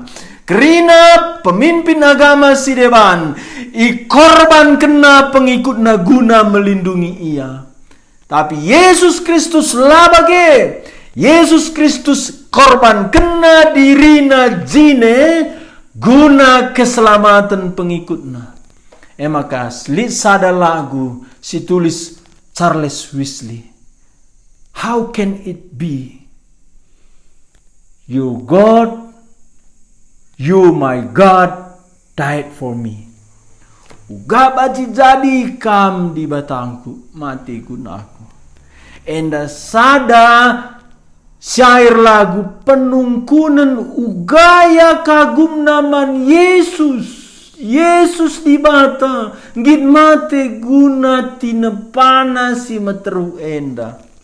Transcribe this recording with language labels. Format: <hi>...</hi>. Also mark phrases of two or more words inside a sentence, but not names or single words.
<btx>Kerina pemimpin agama si dewan, ikorban kena pengikutna guna melindungi ia. Tapi Yesus Kristus labage, Yesus Kristus korban kena dirina jine guna keselamatan pengikutna. Maka lit sada lagu si tulis Charles Wesley.</btx> <en>How can it be? You God, you my God died for me.</en> <btx>Uga baci jadi kam di batangku mati gunaku. Enda sada syair lagu penungkunan ugaya kagum naman Yesus. Yesus di bata ngid mate guna tinepana si materu enda.</btx>